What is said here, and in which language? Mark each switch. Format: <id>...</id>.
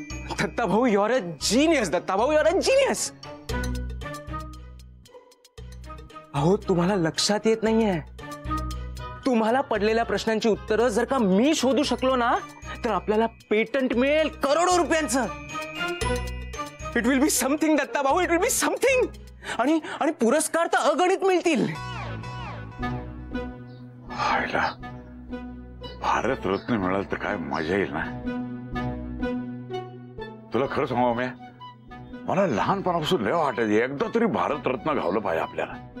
<en>दत्ता भाऊ, your a genius. Datta भाऊ, your a genius.</en> <mr>अहो, तुम्हाला लक्षात येत नाहीये, तुम्हाला पडलेल्या प्रश्नांची उत्तरं जर का मी शोधू शकलो ना, तर आपल्याला पेटंट मिळेल करोडो रुपयांचं.</mr> <en>It will be something Datta भाऊ, it will be something.</en> <mr>आणि पुरस्कार तर अगणित मिळतील. भारत रत्न मिळाल तर काय मजा येईल ना. तुला खरं सांगू मी, मला लहानपणापासून लय वाटायचं एकदा तरी भारत रत्न घावलं पाहिजे आपल्याला.</mr>